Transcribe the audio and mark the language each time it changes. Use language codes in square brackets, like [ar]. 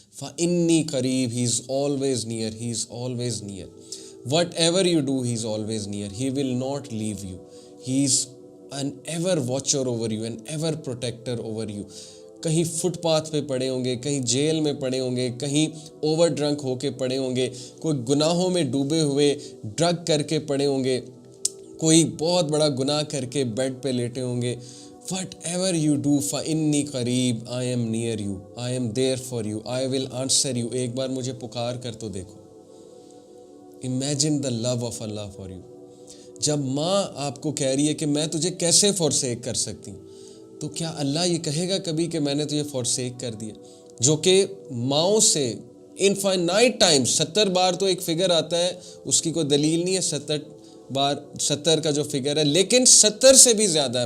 [ar] فَإِنِّي قریب, [en] He is always near, He is always near. Whatever you do, He is always near. He will not leave you. He is an ever watcher over you, an ever protector over you. [ur] کہیں fit path پہ پڑے ہوں گے, کہیں jail میں پڑے ہوں گے, کہیں اوور ڈرنک ہو کے پڑے ہوں گے, کوئی گناہوں میں ڈوبے ہوئے ڈرگ کر کے پڑے ہوں گے, کوئی بہت بڑا گناہ کر کے بیڈ پہ لیٹے ہوں گے. [en] Whatever you do, [ar] فَإِنِّي قریب, [en] I am near you, I am there for you, I will answer you. [ur] ایک بار مجھے پکار کر تو دیکھو. [en] Imagine the love of Allah for you. [ur] جب ماں آپ کو کہہ رہی ہے کہ میں تجھے کیسے forsake کر سکتی ہوں, تو کیا اللہ یہ کہے گا کبھی کہ میں نے تجھے forsake کر دیا؟ جو کہ ماؤں سے infinite times 70 بار تو ایک فگر آتا ہے, اس کی کوئی دلیل نہیں ہے 70 بار 70 کا جو فگر ہے, لیکن 70 سے بھی زیادہ ہے.